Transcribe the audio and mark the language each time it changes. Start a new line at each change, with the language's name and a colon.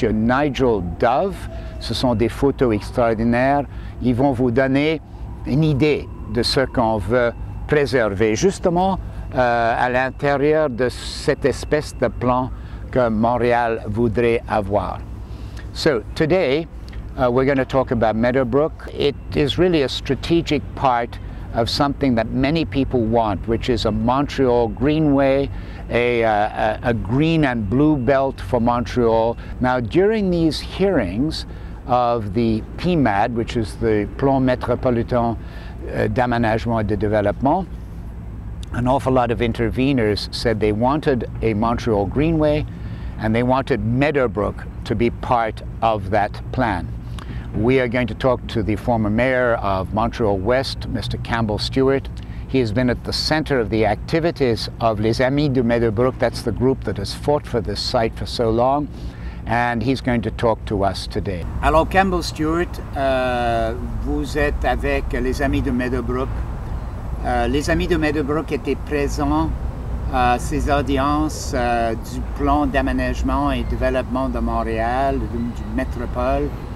French: Nigel Dove. Ce sont des photos extraordinaires. Ils vont vous donner une idée de ce qu'on veut préserver, justement, à l'intérieur de cette espèce de plan que Montréal voudrait avoir.
English: So today we're going to talk about Meadowbrook. It is really a strategic part of something that many people want, which is a Montreal greenway, a green and blue belt for Montreal. Now during these hearings of the PIMAD, which is the Plan Métropolitain d'Aménagement et de Développement, an awful lot of interveners said they wanted a Montreal Greenway and they wanted Meadowbrook to be part of that plan. We are going to talk to the former mayor of Montreal West, Mr. Campbell Stewart. He has been at the center of the activities of Les Amis de Meadowbrook. That's the group that has fought for this site for so long. And he's going to talk to us today.
French: Alors, Campbell Stewart, vous êtes avec Les Amis de Meadowbrook. Les Amis de Meadowbrook étaient présents à ces audiences du plan d'aménagement et développement de Montréal, du métropole.